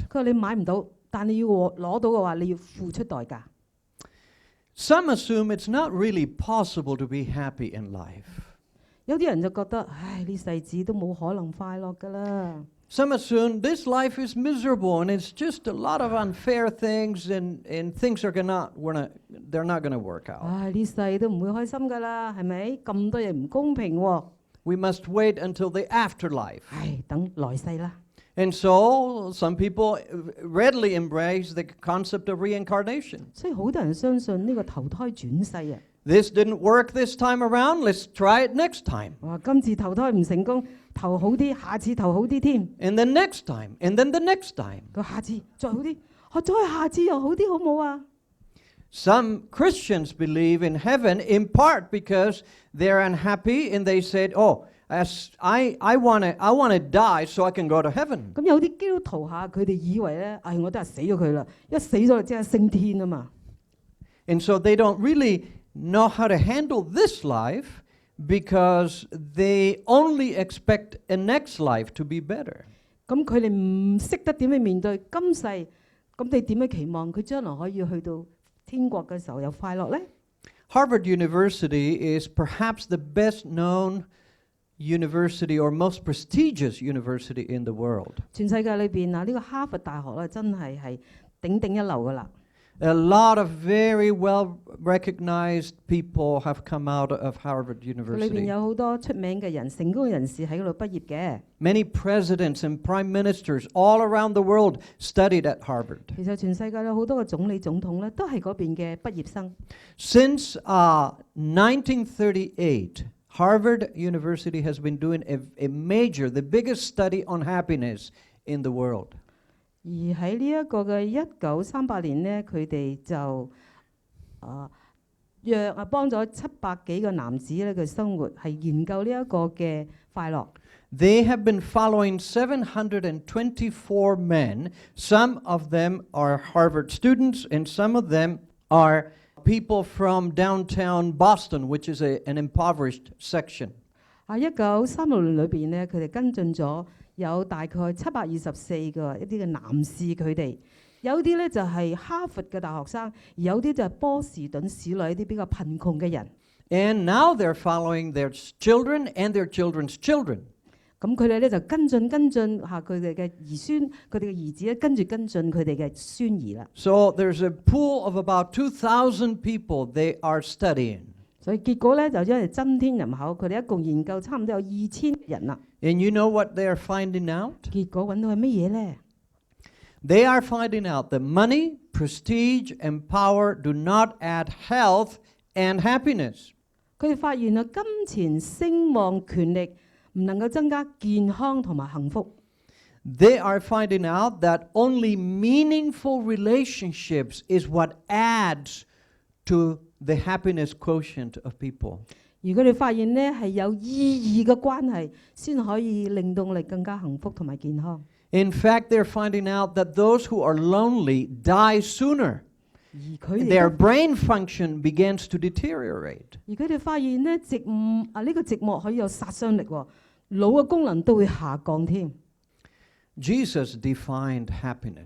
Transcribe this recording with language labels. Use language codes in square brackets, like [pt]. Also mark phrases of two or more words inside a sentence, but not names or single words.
[yue] 佢話你買唔到，但你要攞到嘅話，你要付出代價。 [en] Some assume it's not really possible to be happy in life. [yue] 有啲人就覺得，唉，呢世子都冇可能快樂㗎啦。 [en] Some assume this life is miserable and it's just a lot of unfair things and things are they're not going to work out. [yue] 唉，呢世都唔會開心㗎啦，係咪？咁多嘢唔公平喎。 [en] We must wait until the afterlife. [yue] 唉，等來世啦。 [en] And so some people readily embrace the concept of reincarnation. [yue] 所以好多人相信呢個投胎轉世啊。 [en] This didn't work this time around, let's try it next time. [yue] 哇，今次投胎唔成功，投好啲，下次投好啲添。 [en] And then next time, and then the next time. [yue] 佢下次再好啲，再下次又好啲，好冇啊？ [en] Some Christians believe in heaven in part because they're unhappy and they said, "Oh, I want to die so I can go to heaven." [yue] 咁有啲基督徒下，佢哋以為咧，唉，我都係死咗佢啦，一死咗就即刻升天啊嘛。 [en] And so they don't really know how to handle this life because they only expect a next life to be better. [yue] 咁佢哋唔識得點去面對今世，咁你點樣期望佢將來可以去到天國嘅時候有快樂呢？ [en] Harvard University is perhaps the best known university or most prestigious university in the world. [yue] 全世界裏邊啊，呢個哈佛大學咧真係頂頂一流噶啦。 [en] A lot of very well recognized people have come out of Harvard [yue] 裏邊 [en] University. [yue] 有好多出名嘅人、成功嘅人士喺嗰度畢業嘅。 [en] Many presidents and prime ministers all around the world studied at Harvard. [yue] 其實全世界有好多嘅總理、總統咧，都係嗰邊嘅畢業生。 [en] Since 1938, Harvard University has been doing the biggest study on happiness in the world. [yue] 而喺呢一個嘅1938年呢，佢哋就幫咗700幾個男子咧嘅生活，係研究呢一個嘅快樂。 [en] They have been following 724 men. Some of them are Harvard students, and some of them are people from downtown Boston, which is an impoverished section. [yue] 1936 年裏邊呢，佢哋跟進咗有大概724個一啲嘅男士，佢哋有啲咧就係哈佛嘅大學生，而有啲就係波士頓市內一啲比較貧窮嘅人。 [en] And now they're following their children and their children's children. [yue] 咁佢哋咧就跟進下佢哋嘅兒孫，佢哋嘅兒子咧跟進佢哋嘅孫兒啦。 [en] So there's a pool of about 2,000 people they are studying. [yue] 所以結果咧就因為增添人口，佢哋一共研究差唔多有2000人啦。 [en] And you know what they are finding out? [yue] 結果揾到係乜嘢咧？ [en] They are finding out that money, prestige, and power do not add health and happiness. [yue] 佢哋發現啊，金錢、聲望、權力唔能夠增加健康同埋幸福。 [en] They are finding out that only meaningful relationships is what adds to the happiness quotient of people. [yue] 而佢哋發現呢係有意義嘅關係，先可以令到我哋更加幸福同埋健康。 [en] In fact, they're finding out that those who are lonely die sooner. [yue] 而佢 [en] Their [yue] 哋 [en] brain function begins to deteriorate. [yue] 而佢哋發現呢呢個寂寞可以有殺傷力喎，腦嘅功能都會下降添。 [en] Jesus defined happiness.